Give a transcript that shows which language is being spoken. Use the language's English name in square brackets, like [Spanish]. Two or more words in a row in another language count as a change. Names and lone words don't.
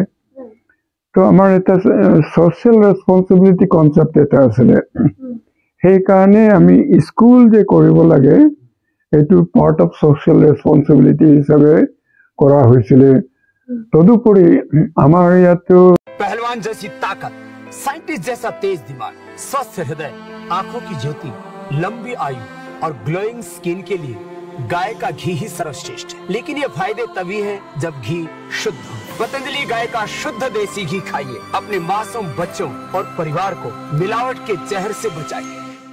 [Assamese] তো আমাৰ এটা [English] social responsibility concept [Assamese] এটা আছিলে। সেইকাৰণে আমি স্কুল যে কৰিব লাগে এইটো [English] part of social responsibility [Assamese] হিচাপে কৰা হৈছিলে। তদুপৰি আমাৰ ইয়াতো [Hindi] पहलवान जैसी ताकत, साइंटिस्ट जैसा तेज दिमाग, स्वस्थ हृदय, आंखों की ज्योति, लंबी आयु और [English] glowing skin [Hindi] के लिए गाय का घी ही सर्वश्रेष्ठ है। लेकिन ये फायदे तभी हैं जब घी शुद्ध हो। पतंजलि गाय का शुद्ध देसी घी खाइए, अपने मासूम बच्चों और परिवार को मिलावट के जहर से बचाइए।